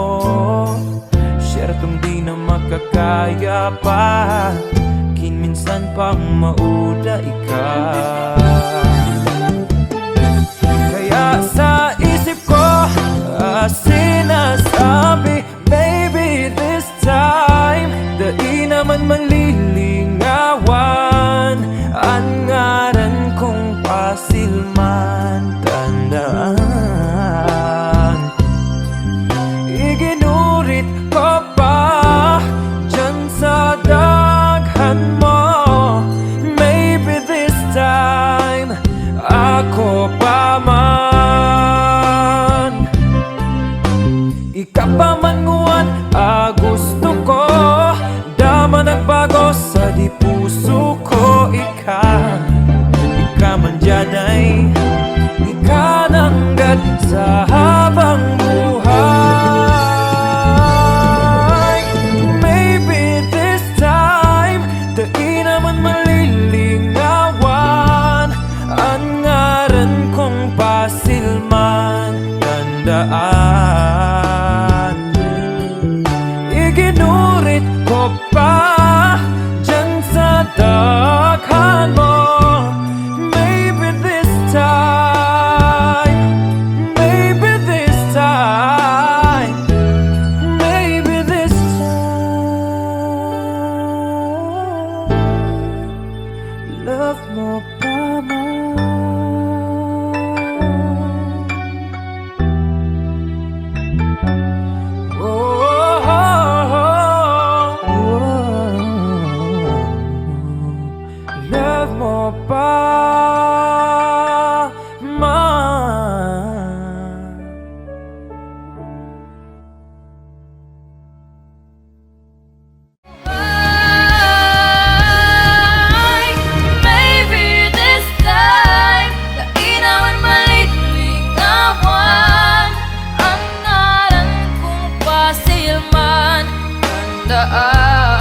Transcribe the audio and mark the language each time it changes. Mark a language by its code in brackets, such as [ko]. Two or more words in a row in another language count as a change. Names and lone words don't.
[bik] Syertong di na makakaya pa, kin minsan pang mauda ika. Kaya sa isip ko sinasabi, [en] maybe this time, [bik] di naman malilingawan. Ang ngaran kong pasilman, tandaan. Iginurit ko pa dyan sa daghan mo. [en] Maybe this time, [bik] ako pa man. Ika pa man nguwan, gusto ko dama nagbago sa di puso ko. Ika man dyanay, ika nanggad sa habang buhay. [en] Maybe this time, [bik] di naman malilingawan. Ang ngaran kong pasilman, tandaan. Iginurit ko pa dyan sa daghan mo. [en] Maybe this time, maybe this time, maybe this time. [bik] Love mo pa man. Love mo pa man. [en] Maybe this time, [bik] di naman malilingawan. Ang ngaran kong pasilman, tandaan.